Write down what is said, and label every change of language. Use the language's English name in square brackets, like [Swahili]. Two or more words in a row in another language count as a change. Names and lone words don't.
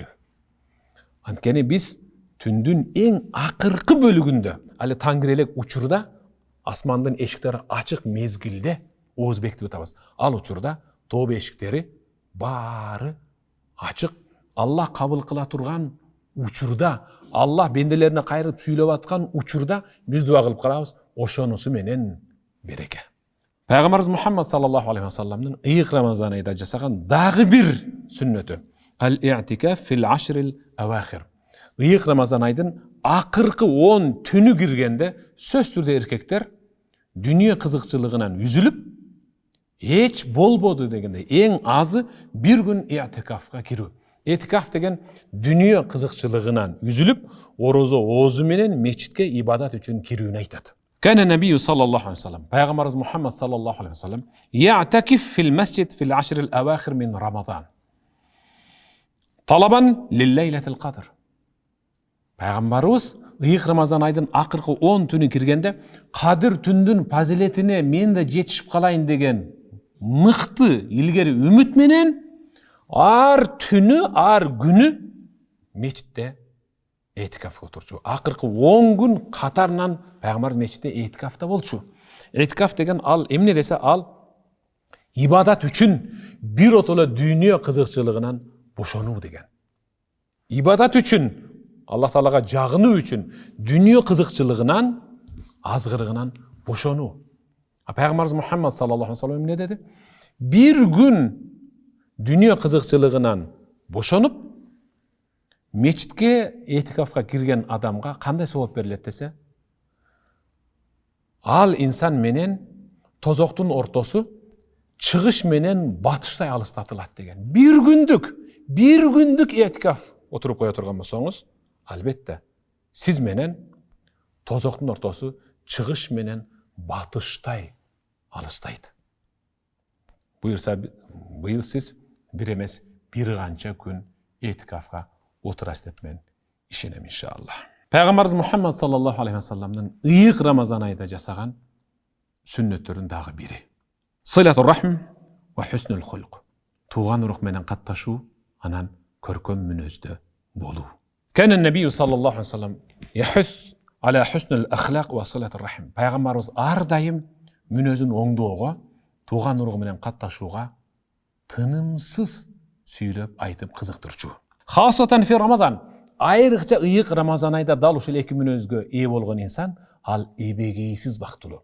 [Kyrgyz] Анткени биз түндүн эң акыркы бөлүгүндө, али таң кирелек учурда, асмандын эшиктери ачык мезгилде ооз бекитип атабыз. Ал учурда тооба эшиктери баары ачык. Аллах кабыл кыла турган учурда, Аллах бенделерине кайрып сүйлөп аткан учурда биз дуа кылып калабыз. Ошонусу менен береке. Пайгамбарыбыз Мухаммад [Arabic] صلى الله عليه وسلم [Kyrgyz] ыйык Рамазан айда жасаган дагы бир сүннөтү. [Arabic] الاعتكاف في العشر الأواخر. [Kyrgyz] Ыйык Рамазан айдын акыркы 10 түнү киргенде сөзсүз түрдө эркектер дүнүйө кызыкчылыгынан үзүлүп, эч болбоду дегенде эң азы бир күн и'тикафка кирүү. Этикаф деген дүнүйө кызыкчылыгынан үзүлүп, оозу менен мечитке ибадат үчүн кирүүнү айтат. [Arabic] كان النبي صلى الله عليه وسلم, пайгамбарыбыз Мухаммад صلى الله عليه وسلم يعتكف في المسجد في العشر الأواخر من رمضان. طلبا لليلة القدر. [Kyrgyz] Пайгамбарыбыз ыйык Рамазан айдын акыркы 10 түнү киргенде, кадыр түндүн фазилетине мен да жетишип калайын деген мыкты илгери үмүт менен ар түнү, ар күнү мечитте этикафка отурчу. Акыркы 10 күн катарынан пайгамбар мечитте этикафта болчу. Этикаф деген ал эмне десе, ал ибадат үчүн бир отоло дүйнө кызыкчылыгынан бошонуу деген. Ибадат үчүн, Аллах Таалага жагынуу үчүн дүйнө кызыкчылыгынан, азгырыгынан бошонуу. Пайгамбарыбыз Мухаммад [Arabic] صلى الله عليه وسلم [Kyrgyz] эмне деди? Бир күн дүйнө кызыкчылыгынан бошонуп, мечитке этикафка кирген адамга кандай сооп берилет десе, ал инсан менен тозоктун ортосу чыгыш менен батыштай алыстатылат деген. Бир күндүк этикаф отуруп кое турган болсоңуз, албетте сиз менен тозоктун ортосу чыгыш менен батыштай алыстайт. Буюрса быйыл сиз бир эмес бир канча күн этикафка отурасыз деп мен ишенем иншалла. Пайгамбарыбыз Мухаммад [Arabic] صلى الله عليه وسلم [Kyrgyz] ыйык Рамазан айда жасаган сүннөттөрүн дагы бири. [Arabic] صلة الرحم وحسن الخلق. [Kyrgyz] Туган урук менен катташуу, анан көркөм мүнөздө болуу. [Arabic] كان النبي صلى الله عليه وسلم يحث على حسن الأخلاق وصلة الرحم. [Kyrgyz] Пайгамбарыбыз ар дайым мүнөзүн оңдоого, тууган уругу менен катташууга тынымсыз сүйлөп айтып кызыктырчу. [Arabic] خاصة في رمضان, [Kyrgyz] айрыкча ыйык Рамазан айда дал ушул эки мүнөзгө ээ болгон инсан ал эбегейсиз бактылуу.